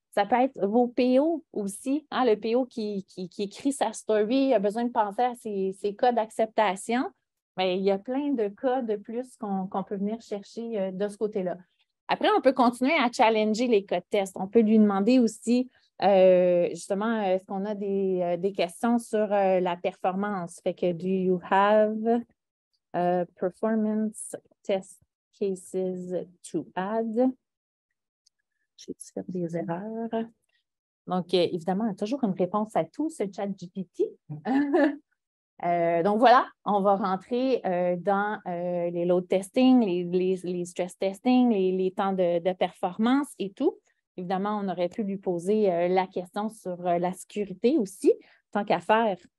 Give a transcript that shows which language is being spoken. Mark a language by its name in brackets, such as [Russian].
[French] Ça peut être vos PO aussi. Hein, le PO qui écrit sa story a besoin de penser à ses cas d'acceptation. Mais il y a plein de cas de plus qu'on peut venir chercher de ce côté-là. Après, on peut continuer à challenger les cas de test. On peut lui demander aussi, justement, est-ce qu'on a des questions sur la performance? Fait que, [English] do you have performance test cases to add? [French] J'ai-tu fait des erreurs? Donc, évidemment, il y a toujours une réponse à tout, ce ChatGPT. Donc, voilà, on va rentrer dans les load testing, les stress testing, les temps de performance et tout. Évidemment, on aurait pu lui poser la question sur la sécurité aussi, tant qu'à faire.